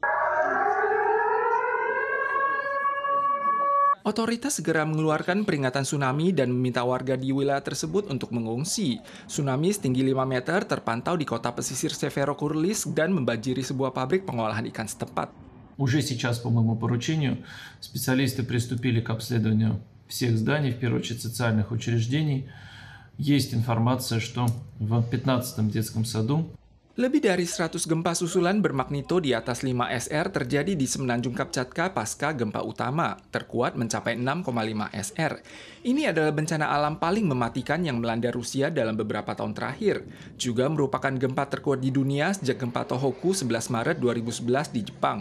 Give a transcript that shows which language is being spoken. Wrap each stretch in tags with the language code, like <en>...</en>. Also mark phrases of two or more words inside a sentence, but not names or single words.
<id>Otoritas segera mengeluarkan peringatan tsunami dan meminta warga di wilayah tersebut untuk mengungsi. Tsunami setinggi 5 meter terpantau di kota pesisir Severokurilisk dan membanjiri sebuah pabrik pengolahan ikan setempat.</id> <ru>Уже сейчас по моему поручению специалисты приступили к обследованию всех зданий, в первую очередь социальных учреждений. Есть информация, что в 15-м детском саду</ru> <id>Lebih dari 100 gempa susulan bermagnitudo di atas 5 SR terjadi di semenanjung Kamchatka pasca gempa utama, terkuat mencapai 6,5 SR. Ini adalah bencana alam paling mematikan yang melanda Rusia dalam beberapa tahun terakhir. Juga merupakan gempa terkuat di dunia sejak gempa Tohoku 11 Maret 2011 di Jepang.</id>